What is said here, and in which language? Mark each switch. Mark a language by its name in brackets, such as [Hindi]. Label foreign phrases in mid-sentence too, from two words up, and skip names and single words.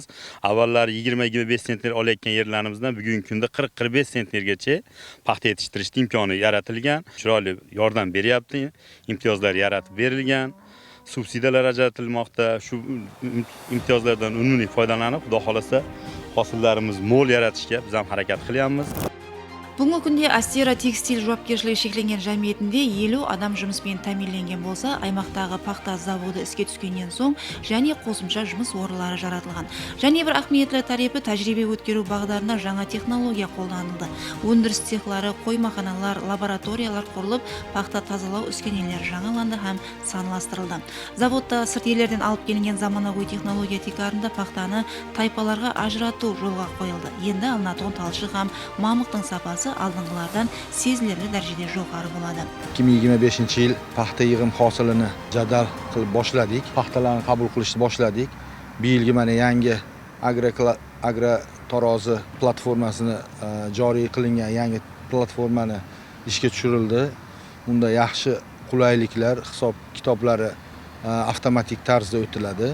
[Uzbek] Avvallari 20-25 sentner olayotgan yerlarimizdan bugungi kunda 40-45 sentnergacha paxta yetishtirishning imkoni yaratilgan. Chiroyli yordam beryapti, imtiyozlar yaratib berilgan. Subsidiyalar ajratilmoqda. Shu imtiyozlardan unumli foydalanib, xudo xolasa hosillarimiz mo'l yaratishga biz ham harakat qilyapmiz. [Kara-Kalpak] Бүгінгі күнде Астера текстиль жауапкершілігі шектелген жәмиетінде 50 адам жұмыспен тәминленген болса, аймақтағы пахта заводы іске түскеннен соң және қосымша жұмыс орынлары жаратылған. Және бір ахметлі тарепі тәжірибе өткеру бағдарына жаңа технология қолданылды. Өндіріс цехлары, қоймаханалар, лабораториялар құрылып, пахта тазалау үскенелері жаңаланды һәм санластырылды. Заводта сырт елдерден алып келінген заманауи технология тикарында пахтаны тайпаларға ажырату жолға қойылды. Енді алынатын талшық һәм мамықтың сапасы алдыңғылардан сезілерлі дәрежеде жоғары болады. [Uzbek] 2025 yil paxta yig'im hosilini jadal qilib boshladik. Paxtalarni qabul qilishni boshladik. Bu yilgi mana yangi agro tarozi platformasini joriy qilingan yangi platformani ishga tushirildi. Unda yaxshi qulayliklar, hisob kitoblari avtomatik tarzda o'tiladi.